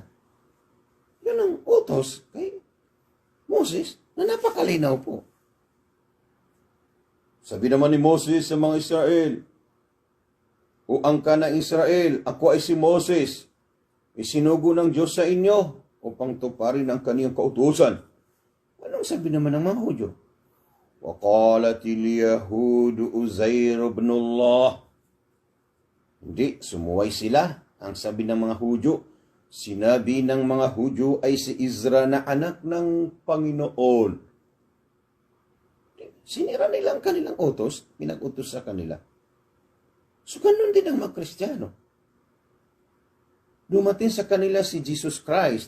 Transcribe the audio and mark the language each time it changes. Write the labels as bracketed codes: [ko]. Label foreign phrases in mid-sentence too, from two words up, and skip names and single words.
[tl] Yun ang utos kay Moses na napakalinaw po. Sabi naman ni Moses sa mga Israel, o angka ng Israel, ako ay si Moses, isinugo ng Diyos sa inyo upang tuparin ang kaniyang kautusan. Anong sabi naman ng mga Hudyo? [ar] وَقَالَتِ الْيَهُودُ أُزَيْرُ بْنُ اللَّهِ. [tl] Hindi, sumuway sila. Ang sabi ng mga Hudyo, sinabi ng mga Hudyo ay si Izra na anak ng Panginoon. Sinira nila ang kanilang utos, pinag-utos sa kanila. So, ganun din ang mga Kristiyano. Dumating sa kanila si Jesus Christ.